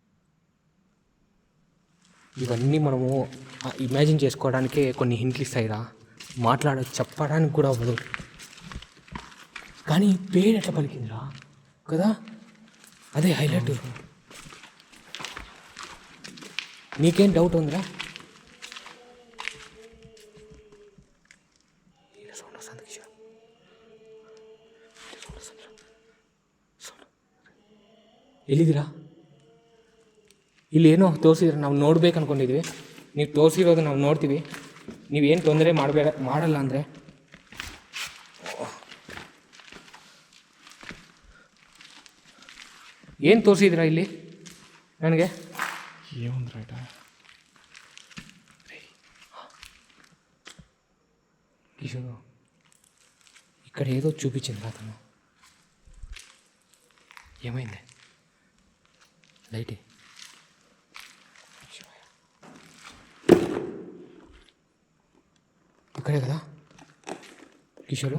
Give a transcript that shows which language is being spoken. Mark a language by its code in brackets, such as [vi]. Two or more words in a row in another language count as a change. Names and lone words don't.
[te] ఇవన్నీ మనము ఇమాజిన్ చేసుకోవడానికే కొన్ని హింట్లు ఇస్తాయిరా, చెప్పడానికి కూడా అవ్వదు. కానీ పేరు ఎట్లా పలికిందిరా కదా, అదే హైలైట్. నీకేం డౌట్ ఉందిరా? [kn] ಎಲ್ಲಿದ್ದೀರಾ? ಇಲ್ಲೇನೋ ತೋರಿಸಿದ್ರೆ ನಾವು ನೋಡ್ಬೇಕು ಅಂದ್ಕೊಂಡಿದ್ವಿ. ನೀವು ತೋರಿಸಿರೋದು ನಾವು ನೋಡ್ತೀವಿ. ನೀವೇನು ತೊಂದರೆ ಮಾಡಲ್ಲ ಅಂದರೆ ಏನು ತೋರಿಸಿದ್ರಾ ಇಲ್ಲಿ ನನಗೆ? [te] ఏముంది రైట్ కిషోర్ ఇక్కడ ఏదో చూపించింది అతను. ఏమైంది? లైట్ ఇక్కడే కదా కిషోర్?